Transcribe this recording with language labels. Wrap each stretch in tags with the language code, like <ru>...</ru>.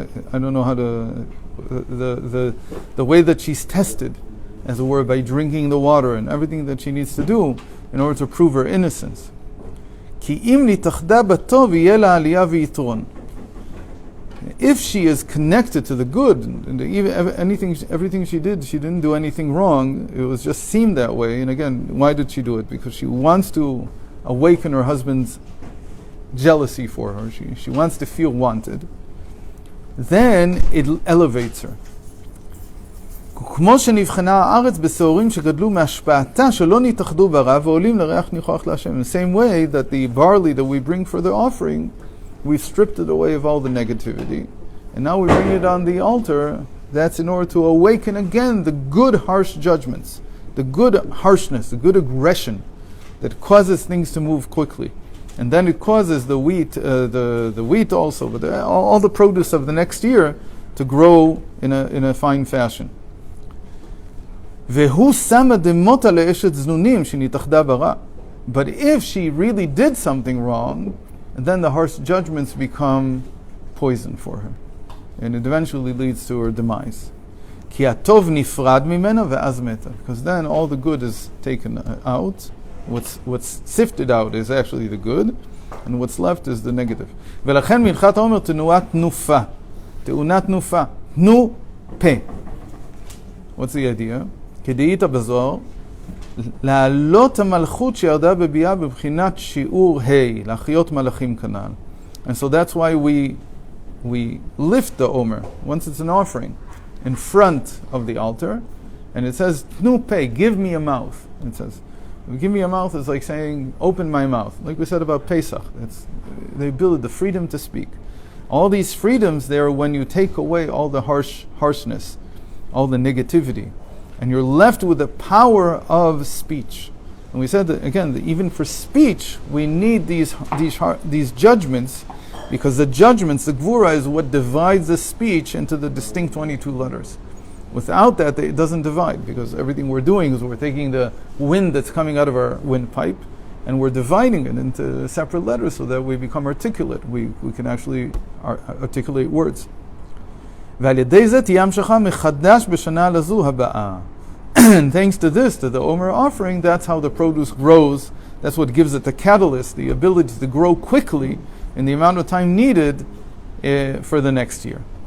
<en>I don't know how to, the way that she's tested, as it were, by drinking the water and everything that she needs to do in order to prove her innocence.</en> <he>כי אם נתאחדה בטוב יהיה לה עלייה ויתרון.</he> <en>If she is connected to the good, and everything she did, she didn't do anything wrong, it was just seemed that way. And again, why did she do it? Because she wants to awaken her husband's jealousy for her. She wants to feel wanted. Then it elevates her.</en> <he>כמו שנבחנה הארץ בשעורים שגדלו מהשפעתה שלא נתאחדו ברע ועולים לריח ניחוח להשם.</he> <en>In the same way that the barley that we bring for the offering, we've stripped it away of all the negativity, and now we bring it on the altar. That's in order to awaken again the good harsh judgments, the good harshness, the good aggression that causes things to move quickly. And then it causes the wheat, the wheat also, but all the produce of the next year to grow in a fine fashion.</en> <he>והוא שמה דמותה לאשת זנונים שנתאחדה ברע.</he> <en>But if she really did something wrong, then the harsh judgments become poison for her. And it eventually leads to her demise.</en> <he>כי הטוב נפרד ממנה ואז מתה.</he> <en>Because then all the good is taken out. What's sifted out is actually the good, and what's left is the negative.</en> <he>ולכן מנחת העומר תנועת תנופה. תאונת תנופה. תנו פה.</he> <en>What's the idea?</en> <he>כדאית בזוהר, להעלות המלכות שירדה בביאה בבחינת שיעור ה', להחיות מלאכים כנ"ל.</he> <en>And so that's why we lift the HaOmer, once it's an offering, in front of the altar, and it says, Tnu pei, give me a mouth. It says, give me a mouth is like saying, open my mouth. Like we said about Pesach, it's the ability, the freedom to speak. All these freedoms there when you take away all the harshness, all the negativity, and you're left with the power of speech. And we said that again, that even for speech, we need these judgments, because the judgments, the gvura, is what divides the speech into the distinct 22 letters. Without that, it doesn't divide, because everything we're doing is we're taking the wind that's coming out of our windpipe, and we're dividing it into separate letters so that we become articulate. We can actually articulate words.</en> <he>ועל ידי זה תהיה המשכה מחדש בשנה לזו הבאה.</he> <en>And thanks to this, to the HaOmer offering, that's how the produce grows. That's what gives it the catalyst, the ability to grow quickly in the amount of time needed for the next year.</en>